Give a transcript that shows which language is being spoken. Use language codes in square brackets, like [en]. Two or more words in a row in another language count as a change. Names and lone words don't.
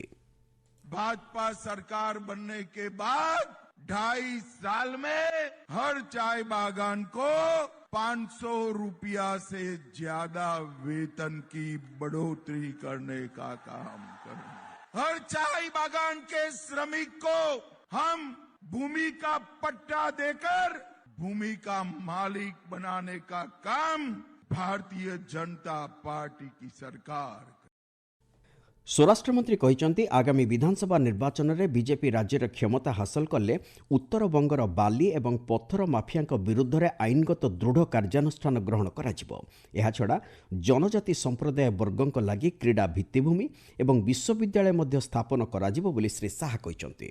[hi] भाजपा सरकार बनने के बाद 2.5 साल में हर चाय बागान को 500 रुपया से ज्यादा वेतन की बढ़ोतरी करने का काम करें। हर चाय बागान के श्रमिक को हम भूमि का पट्टा देकर भूमि का मालिक बनाने का काम भारतीय जनता पार्टी की सरकार। [or] ସ୍ୱରାଷ୍ଟ୍ରମନ୍ତ୍ରୀ କହିଛନ୍ତି ଆଗାମୀ ବିଧାନସଭା ନିର୍ବାଚନରେ ବିଜେପି ରାଜ୍ୟରେ କ୍ଷମତା ହାସଲ କଲେ ଉତ୍ତରବଙ୍ଗର ବାଲି ଏବଂ ପଥର ମାଫିଆଙ୍କ ବିରୁଦ୍ଧରେ ଆଇନଗତ ଦୃଢ଼ କାର୍ଯ୍ୟାନୁଷ୍ଠାନ ଗ୍ରହଣ କରାଯିବ। ଏହାଛଡ଼ା ଜନଜାତି ସମ୍ପ୍ରଦାୟ ବର୍ଗଙ୍କ ଲାଗି କ୍ରୀଡ଼ା ଭିତ୍ତିଭୂମି ଏବଂ ବିଶ୍ୱବିଦ୍ୟାଳୟ ମଧ୍ୟ ସ୍ଥାପନ କରାଯିବ ବୋଲି ଶ୍ରୀ ଶାହା କହିଛନ୍ତି।